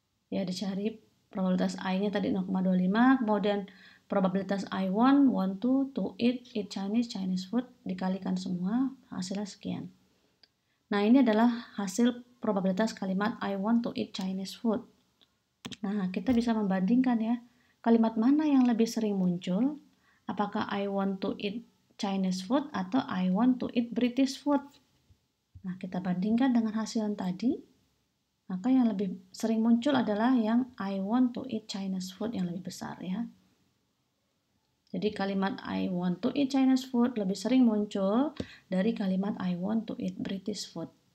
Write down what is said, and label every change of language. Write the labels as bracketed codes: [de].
[id] Ya, dicari probabilitas I-nya tadi 0,25, kemudian probabilitas [en] I want to eat Chinese food [id] dikalikan semua, hasilnya sekian. Nah, ini adalah hasil probabilitas kalimat [en] I want to eat Chinese food. [id] Nah, kita bisa membandingkan ya, kalimat mana yang lebih sering muncul? Apakah [en] I want to eat Chinese food [id] atau [en] I want to eat British food? [id] Nah, kita bandingkan dengan hasil yang tadi, maka yang lebih sering muncul adalah yang [en] I want to eat Chinese food [id] yang lebih besar ya. Jadi kalimat [en] I want to eat Chinese food [id] lebih sering muncul dari kalimat [en] I want to eat British food.